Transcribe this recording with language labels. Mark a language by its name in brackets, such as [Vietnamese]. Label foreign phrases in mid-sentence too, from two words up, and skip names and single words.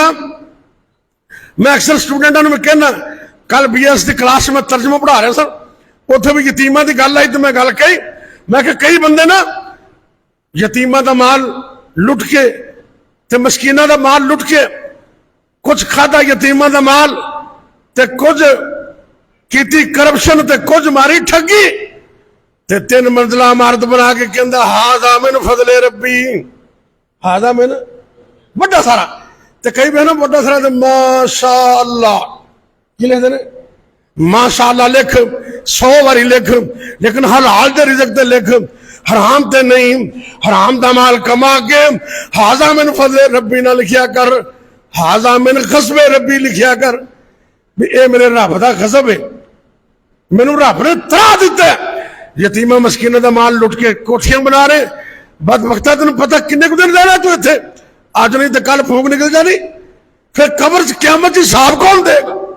[Punjabi] میں اکثر سٹوڈنٹاں نوں کہنا، کل BS کی کلاس میں ترجمہ پڑھا رہا سر، اتھے بھی یتیماں کی گل آئی تو میں گل کہی، میں کہ کئی بندے نا یتیماں کا مال لٹ کے تے مسکیناں کا مال لٹ کے کجھ کھادا یتیماں کا مال تے کجھ کیتی کرپشن تے کجھ ماری ٹھگی تے 3 منزلہ عمارت بنا کے کہندا [Arabic] هذا من فضل ربي، هذا من [Punjabi] بڑا سارا. تے کئی بہنوں بڑا سارا تے [Arabic] ما شاء الله [Punjabi] کی لکھتے ہیں, [Arabic] ما شاء الله [Punjabi] لکھ 100 باری لکھ، لیکن حلال دے رزق تے لکھ، حرام تے نہیں. حرام دا مال کما کے [Arabic] هذا من فضل ربي [Punjabi] نہ لکھیا کر, [Arabic] هذا من غضب ربي [Punjabi] لکھیا کر. بھئی یہ میرے رب دا غضب ہے، مینوں رب نے ترا دتا ہے. یتیماں مسکیناں دا مال لٹ کے کوٹھیاں بنا رہے، بدبختا تینوں پتہ کنے دن رہنا توں اتھے، اج نہیں تو کل پھوک نکل جانی، فیر قبر چ قیامت حساب کون دے گا.